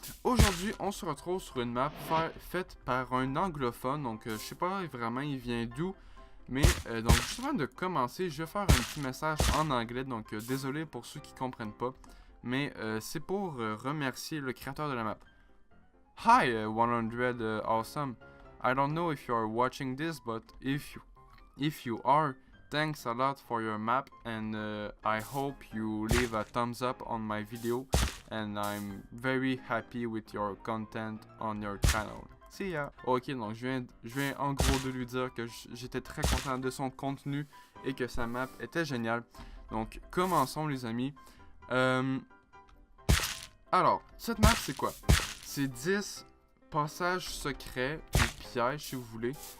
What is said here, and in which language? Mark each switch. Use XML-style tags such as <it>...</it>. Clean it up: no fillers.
<en>Donc aujourd'hui on se retrouve sur une map faite par un anglophone, donc je sais pas vraiment il vient d'où, mais donc juste avant de commencer je vais faire un petit message en anglais, donc désolé pour ceux qui comprennent pas, mais c'est pour remercier le créateur de la map. Hi 100 awesome. I don't know if you are watching this, but if you are, thanks a lot for your map, and I hope you leave a thumbs up on my video, and I'm very happy with your content on your channel. See ya.</en> <fr>Ok, donc je viens en gros de lui dire que j'étais très content de son contenu et que sa map était géniale. Donc commençons les amis. Alors, cette map c'est quoi? C'est 10 passages secrets ou pièges si vous voulez.</fr>